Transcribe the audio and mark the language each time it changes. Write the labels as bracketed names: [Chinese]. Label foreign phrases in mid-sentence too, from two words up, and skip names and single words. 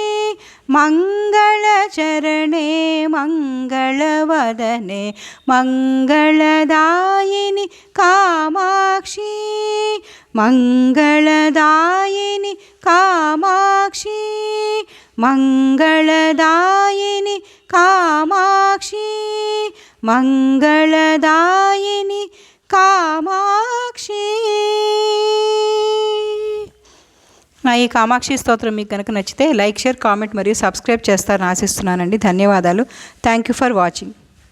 [Sanskrit] मङ्गलचरणे मङ्गलवदने मङ्गलदायिनि कामाक्षी मङ्गलदायिनि कामाक्षी मङ्गलदायिनि कामाक्षी मङ्गलदायिनि కామాక్షి. [Telugu] నా ఈ కామాక్షి స్తోత్రం మీకు కనుక నచ్చితే [English] like, share, comment [Telugu] మరియు సబ్స్క్రైబ్ చేస్తారని ఆశిస్తున్నానండి. ధన్యవాదాలు. [English] thank you for watching.